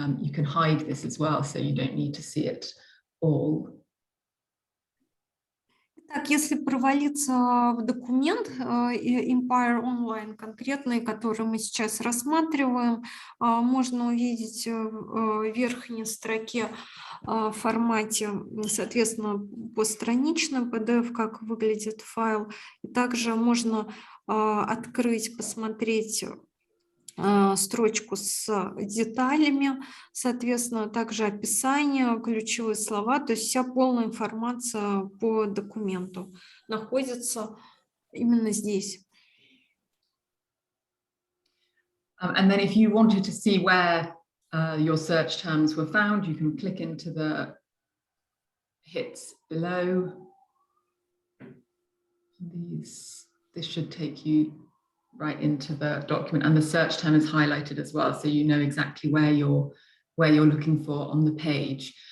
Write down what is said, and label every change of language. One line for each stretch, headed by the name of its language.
English: You can hide this as well, so you don't need to see it all.
Russian: Так, если провалиться в документ Empire Online конкретный, который мы сейчас рассматриваем, можно увидеть в верхней строке в формате, соответственно, постранично PDF, как выглядит файл. И также можно открыть, посмотреть строчку с деталями, соответственно, также описание, ключевые слова, то есть вся полная информация по документу находится именно здесь.
English: And then if you wanted to see where your search terms were found, you can click into the hits below. This should take you right into the document, and the search term is highlighted as well, so you know exactly where you're looking for on the page.